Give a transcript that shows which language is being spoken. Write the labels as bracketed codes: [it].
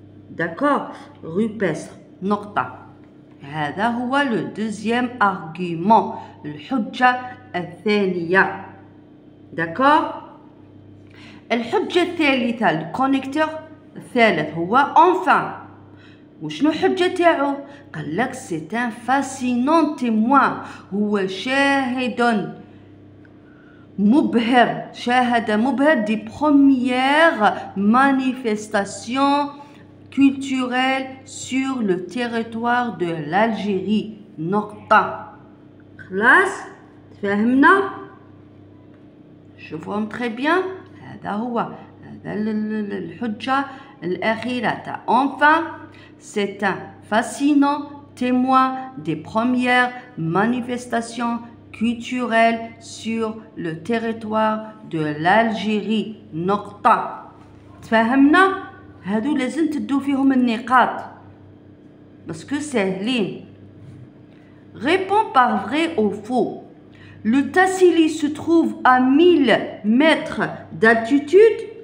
[fr] D'accord? Rupestres. نقطة. [ar] هذا هو [fr] le deuxième argument. [ar] الحجة الثانية. D'accord? الحجة الثالثة. [fr] Le connecteur [ar] الثالث هو [fr] enfin. [ar] وشنو حجة تاعو؟ قال لك [fr] c'est un fascinant témoin. [ar] هو شاهد مبهر [fr] des premières manifestations culturelles sur le territoire de l'Algérie. [ar] نقطة. خلاص فهمنا؟ شوفوهم [fr] très bien. [ar] هذا هو الحجة الأخيرة. [fr] Enfin, c'est un fascinant témoin des premières manifestations culturelles sur le territoire de l'Algérie. [ar] نقطة. تفهمنا؟ هادو لازم تدو فيهم النقاط باسكو ساهلين. [fr] Réponds par vrai ou faux. Le Tassili se trouve à 1000 mètres d'altitude.